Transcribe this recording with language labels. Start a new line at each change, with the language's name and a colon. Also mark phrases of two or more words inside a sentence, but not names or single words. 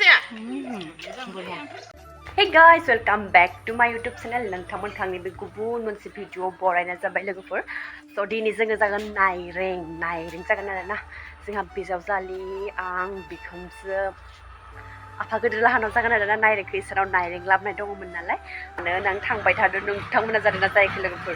English: Hey guys, welcome back to my YouTube channel.
Bodo: नोंथांमोन खांनि बे गुबुन मोनसे भिडिअ बरायनाय जाबाय लोगोफोर। स' दिनै जोङो जागोन नायरें जागोन आरोना। जोंहा बिजावजालि आं बिखुनजो आफा गोदोर लाहानाव जागोन आरोना नायरेंखौ इसोराव नायरें लाबोनाय दङमोन नालाय। आं थांबाय थादों नोंथांमोना जादोंना जायाखै लोगोफोर?